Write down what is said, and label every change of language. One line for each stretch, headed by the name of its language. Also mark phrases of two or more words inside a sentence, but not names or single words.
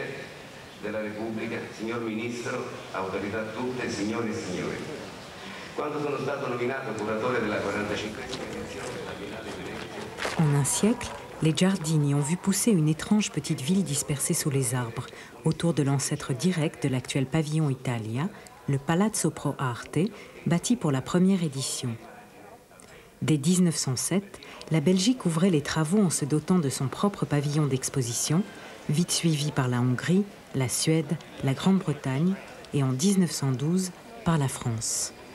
Italian: della Repubblica, signor Ministro, autorità tutte, signore e signori. Quando sono stato nominato curatore della 45e edizione della Biennale di Venezia...
French: En un siècle, les Giardini ont vu pousser une étrange petite ville dispersée sous les arbres, autour de l'ancêtre direct de l'actuel pavillon Italia, le Palazzo Pro Arte, bâti pour la première édition. Dès 1907, la Belgique ouvrait les travaux en se dotant de son propre pavillon d'exposition, vite suivi par la Hongrie, la Suède, la Grande-Bretagne et en 1912 par la France.